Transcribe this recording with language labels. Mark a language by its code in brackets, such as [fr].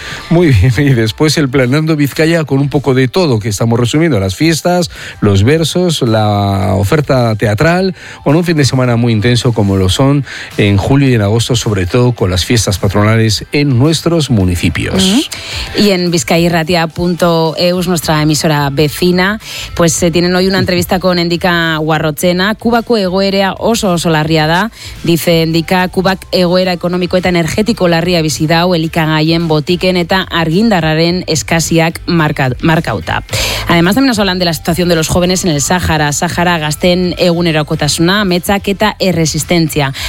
[es] Muy bien, y después el Planeando Vizcaya con un poco de todo, que estamos resumiendo, las fiestas, los versos, la oferta teatral, bueno, un fin de semana muy intenso como lo son en julio y en agosto, sobre todo con las fiestas patronales en nuestros municipios. Uh-huh. Y en bizkairratia.eu, nuestra emisora vecina, pues se tienen hoy una entrevista con Endika Guarrotxena. [eu] Kubako egoera oso oso larria da, [es] dice Endika. [eu] Kubak egoera ekonomiko eta energetiko larria bizi dau, elikagaien botiken eta argindarraren eskasiak markauta. [es] Además, también nos hablan de la situación de los jóvenes en el Sahara. [eu] Sahara gazten egunerokotasuna, ametsak eta erresistentzia.